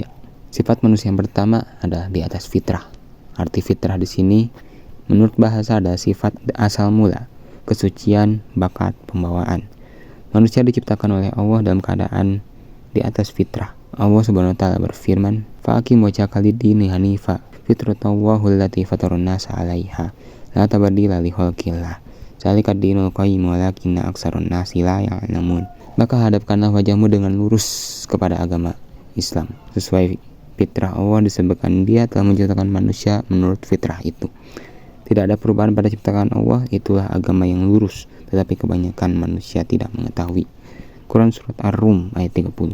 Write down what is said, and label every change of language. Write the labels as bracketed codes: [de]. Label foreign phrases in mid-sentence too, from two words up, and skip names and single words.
[id] Sifat manusia yang pertama adalah di atas fitrah. Arti fitrah di sini menurut bahasa adalah sifat asal mula, kesucian, bakat, pembawaan. Manusia diciptakan oleh Allah dalam keadaan di atas fitrah. Allah [ar] سبحانه وتعالى [id] berfirman, [ar] "فأقم وجهك للدين حنيفا فطرة الله التي فطر الناس عليها لا تبديل لخلق الله. ذلك الدين القيم ولكن أكثر الناس لا يعلمون." [id] Maka hadapkanlah wajahmu dengan lurus kepada agama Islam. Sesuai fitrah Allah disebutkan Dia telah menciptakan manusia menurut fitrah itu. Tidak ada perubahan pada ciptaan Allah, itulah agama yang lurus, tetapi kebanyakan manusia tidak mengetahui. Quran Surat Ar-Rum ayat 30.